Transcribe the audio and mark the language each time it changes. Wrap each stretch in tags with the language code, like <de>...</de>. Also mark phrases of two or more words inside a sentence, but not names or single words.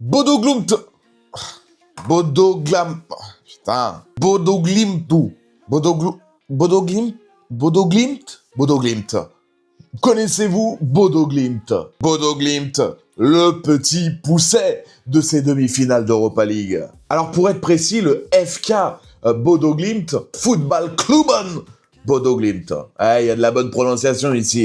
<fr>Bodo Glimt. Bodo Glam... Putain. Bodo Glimtu. Bodo Glimt. Connaissez-vous Bodo Glimt? Bodo Glimt, le petit pousset de ces demi-finales d'Europa League. Alors pour être précis, le FK Bodo Glimt, Football Klubben Bodo Glimt. Il y a de la bonne prononciation ici.</fr>